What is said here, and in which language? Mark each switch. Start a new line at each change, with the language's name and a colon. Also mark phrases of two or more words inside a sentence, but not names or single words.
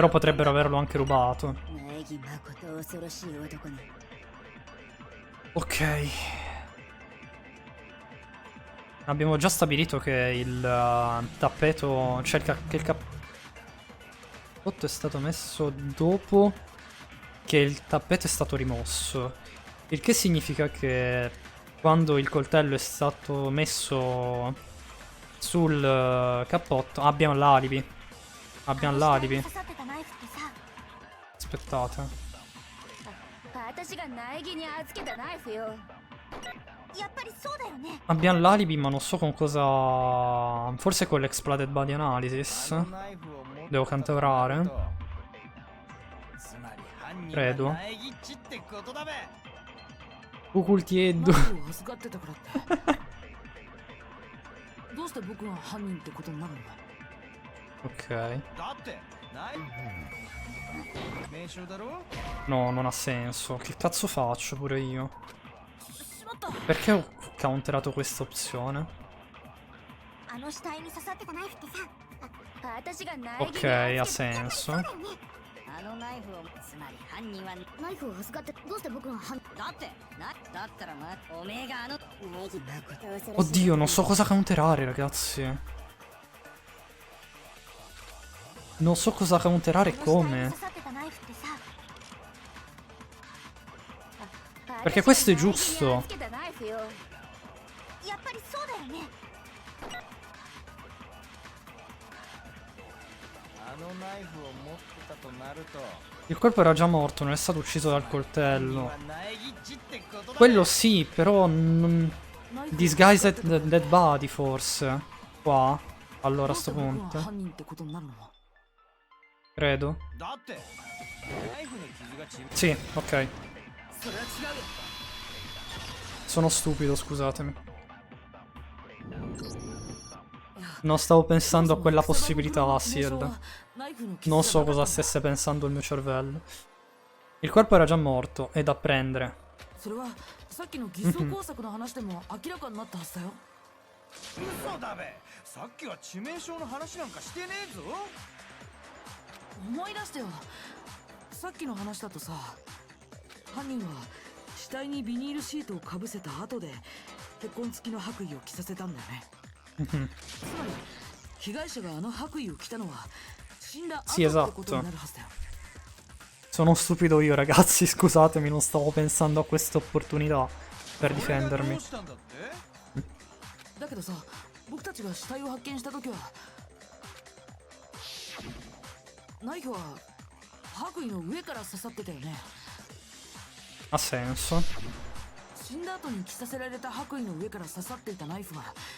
Italian: Però potrebbero averlo anche rubato.
Japanese: 苗木誠恐ろしい男ね。
Italian: Ok. Abbiamo già stabilito che il tappeto, cioè che il cappotto è stato messo dopo che il tappeto è stato rimosso. Il che significa che quando il coltello è stato messo sul cappotto abbiamo l'alibi. Abbiamo l'alibi.
Japanese: 刺さってたナイフってさ、
Italian: Aspettate.
Japanese: 私が苗木に預けたナイフよ。やっぱりそうだよね。
Italian: Abbiamo l'alibi ma non so con cosa... Forse con l'
English: exploded body analysis.
Japanese: あのナイフを持ってた
Italian: Devo
Japanese: となると
Italian: cantaurare.
Japanese: つまり犯人
Italian: Credo.
Japanese: は苗木っちってことだべ。 Ucultieddo. ナイフを預かってたからってどうして僕が犯人ってことになるの？
Italian: Ok.
Japanese: だってナイフ名称だろ。
Italian: No, non ha senso. Che cazzo faccio pure io?
Japanese: しまった。
Italian: Perché ho counterato questa opzione?
Japanese: あの死体に刺さってたナイフってさ、私が苗木に
Italian: Ok,
Japanese: 預
Italian: ha
Japanese: け
Italian: senso.
Japanese: そうだよね。あのナイフをつまり犯人はナイフを預かってどうして僕が犯だってだったらおめえがあの苗木誠恐ろしい
Italian: Oddio, non so cosa counterare, ragazzi. Non so cosa counterare e
Japanese: あの死体に
Italian: come.
Japanese: 刺さってたナイフってさ、
Italian: Perché questo è giusto.
Japanese: 預けたナイフよ。やっぱりそうだよね。あのナイフを持ってたとなると
Italian: Il corpo era già morto, non è stato ucciso dal
Japanese: 犯人
Italian: coltello.
Japanese: は苗木っちってことだべ。
Italian: Quello sì, però...
Japanese: ナイフを
English: Disguised dead body,
Italian: forse. Qua. Allora, a
Japanese: どうして
Italian: sto
Japanese: 僕が
Italian: punto.
Japanese: 犯人ってことになるの？
Italian: Credo.
Japanese: だってナイフの傷がち
Italian: Sì, ok.
Japanese: それは違うよ。
Italian: Sono stupido, scusatemi. Non stavo pensando a quella possibilità, Ciel. Non so cosa stesse pensando il mio cervello. Il corpo era già morto, è da prendere.
Japanese: それはさっきの偽装工作の話でも明らかになったはずだよ。嘘だべ。さっきは致命傷の話なんかしてねえぞ。思い出してよ。さっきの話だとさ、犯人は死体にビニールシートをかぶせた後で血痕付きの白衣を着させたんだよね。つまり被害者があの白衣を着たのは死んだ後
Italian: Sì,
Japanese: ってこと
Italian: esatto.
Japanese: になるはずだよ。
Italian: Sono stupido io, ragazzi, scusatemi, non stavo pensando a questa opportunità per
Japanese: ど
Italian: difendermi.
Japanese: うしたんだって？だけどさ、僕たちが死体を発見した時はナイフは白衣の上から刺さってたよね。
Italian: Ha senso.
Japanese: 死んだ後に着させられた白衣の上から刺さっていたナイフが